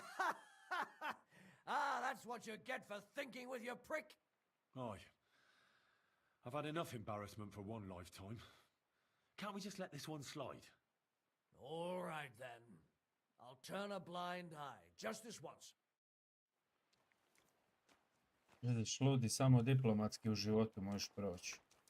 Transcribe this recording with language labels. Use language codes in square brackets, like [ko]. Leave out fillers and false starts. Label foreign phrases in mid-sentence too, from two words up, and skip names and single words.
[en] Ah, that's what you get for thinking with your prick. Aye. I've had enough embarrassment for one lifetime. Can't we just let this one slide? All right, then. I'll turn a blind eye, just this once. [sr] Vidiš, ludi, samo diplomatski u životu možeš proći.